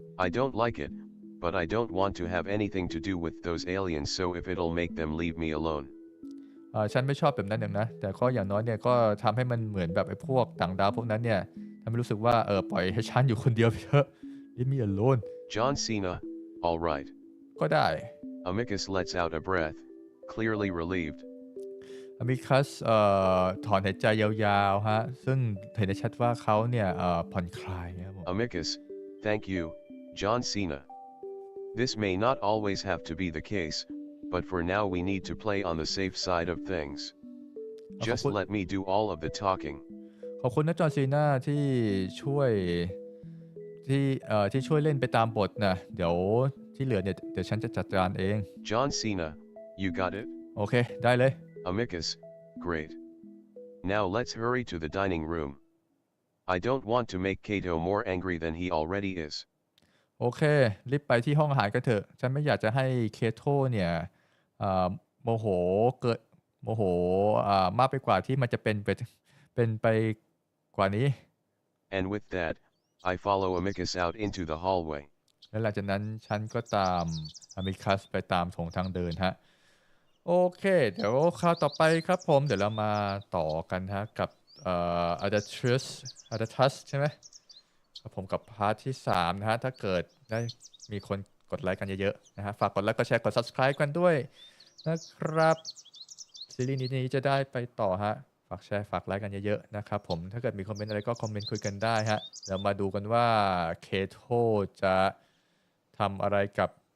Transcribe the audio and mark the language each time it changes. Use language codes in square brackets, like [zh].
[en] I don't like it, but I don't want to have anything to do with those aliens, so if it'll make them leave me alone. [th] ฉันไม่ชอบแบบนั้นอย่างนะแต่ก็อย่างน้อยเนี่ยก็ทำให้มันเหมือนแบบไอ้พวกต่างดาวพวกนั้นเนี่ยทำให้รู้สึกว่าปล่อยให้ฉันอยู่คนเดียวไปเถอะ [en] Leave me alone John Cena, all right. [th] ก็ได้ [en] Amicus lets out a breath, clearly relieved. [th] อมิคัสถอนหายใจยาวๆฮะซึ่งเห็นได้ชัดว่าเขาเนี่ยผ่อนคลายครับผม [en] Amicus, thank you, John Cena. This may not always have to be the case, but for now we need to play on the safe side of things. Just let me do all of the talking. [th] ขอบคุณนะจอห์นซีนาที่ช่วยที่ช่วยเล่นไปตามบทนะเดี๋ยวที่เหลือเนี่ยเดี๋ยวฉันจะจัดการเอง [en] John Cena, you got it? [th] โอเคได้เลย [en] Amicus, great. Now let's hurry to the dining room. I don't want to make Kato more angry than he already is. [th] โอเครีบไปที่ห้องอาหารกันเถอะฉันไม่อยากจะให้เคโทเนี่ยโมโหเกิดโมโหมากไปกว่าที่มันจะเป็นไปกว่านี้ [en] And with that, I follow Amicus out into the hallway. [th] และหลังจากนั้นฉันก็ตามอามิคัสไปตามโถงทางเดินฮะโอเคเดี๋ยวคราวต่อไปครับผมเดี๋ยวเรามาต่อกันฮะกับอาร์ ทัสใช่ไหมครับผมกับพาร์ทที่3นะฮะถ้าเกิดได้มีคนกดไลค์กันเยอะๆนะฮะฝากกดไลค์กดแชร์กด subscribe กันด้วยนะครับซีรีส์นี้จะได้ไปต่อฮะฝากแชร์ฝากไลค์กันเยอะๆนะครับผมถ้าเกิดมีคอมเมนต์อะไรก็คอมเมนต์คุยกันได้ฮะเดี๋ยวมาดูกันว่าเคโทจะทำอะไรกับ